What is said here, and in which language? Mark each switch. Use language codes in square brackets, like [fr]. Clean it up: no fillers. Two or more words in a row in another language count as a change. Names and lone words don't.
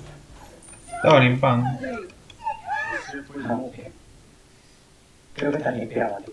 [es] Estaba limpando. [pt] Você foi Ah, bom. [es] bien. Creo que te han limpiado a ti.